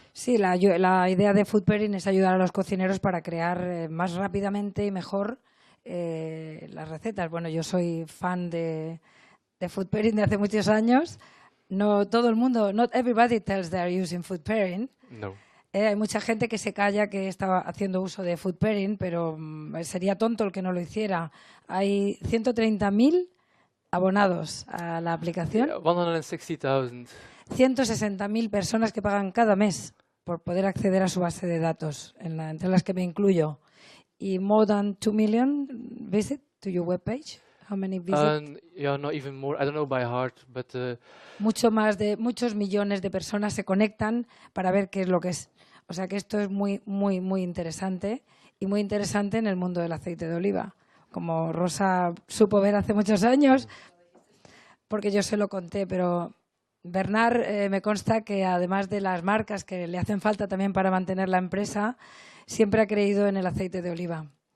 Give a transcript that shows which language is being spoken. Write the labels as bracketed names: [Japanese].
[Spanish] Sí, la idea de food pairing es ayudar a los cocineros para crear más rápidamente y mejor las recetas. Bueno, yo soy fan de food pairing de hace muchos años. No todo el mundo, [English] not everybody tells they are using food pairing. [Spanish] No. Hay mucha gente que se calla que está haciendo uso de food pairing, pero sería tonto el que no lo hiciera. Hay 130.000 abonados a la aplicación. [English] 160,000. [Spanish] 160.000 personas que pagan cada mes por poder acceder a su base de datos, entre las que me incluyo. [English] Y more than 2 million visit to your webpage. How many visit? Yeah, not even more. I don't know by heart, but [Spanish] Muchos millones de personas se conectan para ver qué es lo que es. O sea que esto es muy, muy, muy interesante y muy interesante en el mundo del aceite de oliva. Como Rosa supo ver hace muchos años, porque yo se lo conté, pero Bernard me consta que además de las marcas que le hacen falta también para mantener la empresa, siempre ha creído en el aceite de oliva.